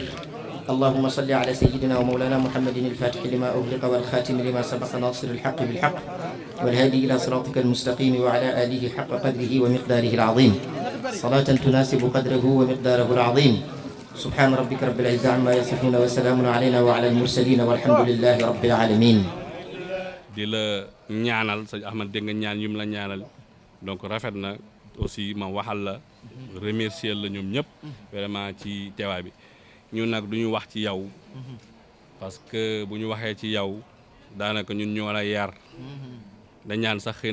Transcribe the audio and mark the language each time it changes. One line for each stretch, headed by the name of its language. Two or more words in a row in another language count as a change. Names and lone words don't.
Arabic: اللهم صل على سيدنا ومولانا محمد الفاتح لما أغلق والخاتم لما سبق ناصر الحق بالحق والهادي إلى صراطك المستقيم وعلى آله حق قدره ومقداره العظيم، صلاة تناسب قدره ومقداره العظيم. سبحان ربك رب العزة عما يصفون وسلام علينا وعلى المرسلين والحمد لله رب العالمين.
Wolof: di la ñaanal sëñ Ahmad dégg nga ñaan yu mu la ñaanal donc rafet na aussi ma waxal la remercier la ñoom ñëpp vraiment ci teewaay bi. ñun nag du ñu wax ci yow parce que bu ñu waxee ci yow daanaka ñun ñoo la yar dañ ñaan sax xëy